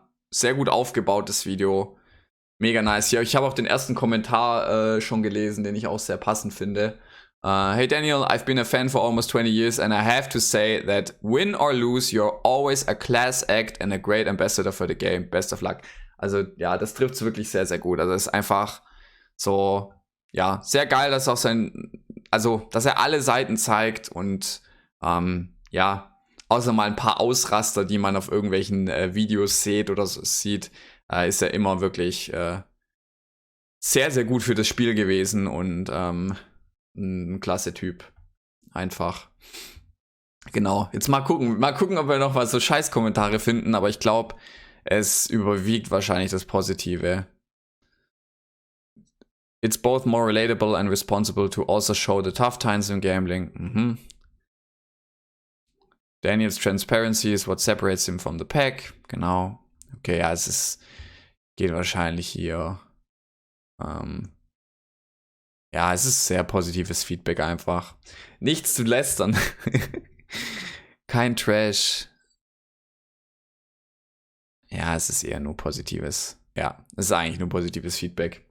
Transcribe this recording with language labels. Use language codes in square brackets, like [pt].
[de] Sehr gut aufgebaut, das Video. Mega nice. Ja, ich habe auch den ersten Kommentar schon gelesen, den ich auch sehr passend finde. [en] Hey Daniel, I've been a fan for almost 20 years and I have to say that win or lose, you're always a class act and a great ambassador for the game. Best of luck. [de] Also ja, das trifft es wirklich sehr, sehr gut. Also es ist einfach so, ja, sehr geil, dass auch dass er alle Seiten zeigt und außer mal ein paar Ausraster, die man auf irgendwelchen Videos sieht oder so sieht, ist er immer wirklich sehr, sehr gut für das Spiel gewesen und ein klasse Typ. Einfach. Genau. Jetzt mal gucken, ob wir noch mal so Scheißkommentare finden, aber ich glaube, es überwiegt wahrscheinlich das Positive. [en] It's both more relatable and responsible to also show the tough times in gambling. Daniels transparency is what separates him from the pack. [de] Genau. Okay, ja, geht wahrscheinlich hier. Es ist sehr positives Feedback einfach. Nichts zu lästern. Kein Trash. Ja, es ist eher nur positives. Ja, es ist eigentlich nur positives Feedback.